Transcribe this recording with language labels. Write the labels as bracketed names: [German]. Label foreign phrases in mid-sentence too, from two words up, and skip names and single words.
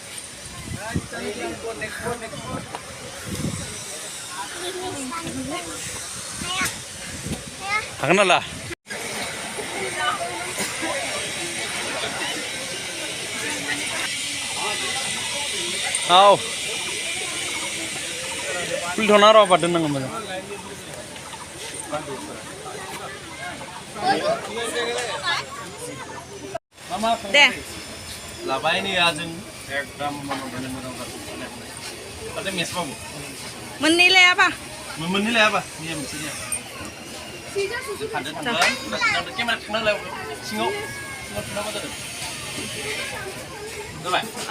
[Bodo] Hakna lah. Aw. Pul thona ro padan nang mana. दे लाबाय नि आजों एकदम मनोबल मोजां जादों आरो मेसबाबो मोननै लायाबा मोननै लायाबा निया मोनसे निया खादो थांबाय केमेरा थांनांलाय सिङाव थांनांगौ जादों जाबाय